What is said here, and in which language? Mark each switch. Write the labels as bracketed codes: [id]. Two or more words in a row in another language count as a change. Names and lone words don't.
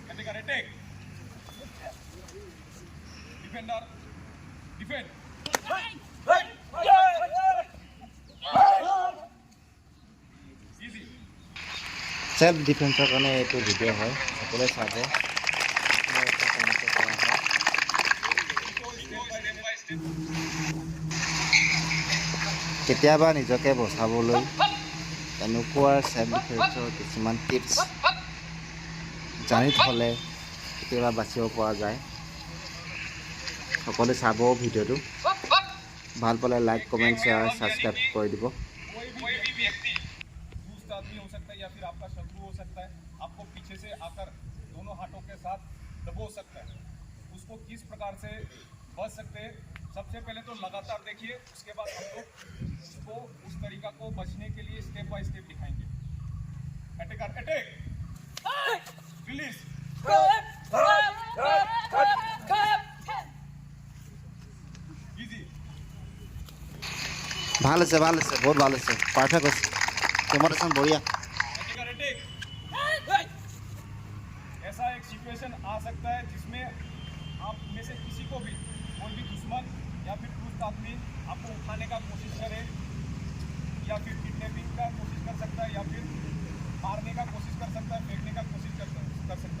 [en] attacker attack, defender defend. self defencer [as] কাৰণে এইটো ভিডিঅ' হয়, সকলোৱে চাব। কেতিয়াবা নিজকে বচাবলৈ এনেকুৱা [en] self defence [as] কিছুমান টিপছ জানি থ'লে কেতিয়াবা বাচিব পৰা যায়। সকলোৱে চাব ভিডিঅ'টো, ভাল পালে [en] like comment share subscribe [as] কৰি দিব। [hi] कोई भी व्यक्ति दुष्ट आदमी हो सकता है या फिर आपका शत्रु हो सकता है, आपको पीछे से आकर दोनों हाथों के साथ दबो सकता है। उसको किस प्रकार से बच सकते हैं, सबसे पहले तो लगातार देखिए, उसके बाद हम लोग उसको उस तरीका को बचने के लिए [en] step by step [hi] दिखाएंगे। [en] attacker attack, release, easy. [as] ভাল আছে, ভাল আছে, বহুত ভাল আছে, পাৰফেক্ট হৈছে, কেমেৰাখন বঢ়িয়া। [en] attacker attack. [hi] ऐसा एक सिचुएशन आ सकता है जिसमें आप में से किसी को भी कोई भी दुश्मन या फिर दुष्ट आदमी आपको उठाने का कोशिश करे, या फिर किडनैपिंग का कोशिश कर सकता है, या फिर मारने का कोशिश कर सकता है, फेंकने का कोशिश कर सकता है।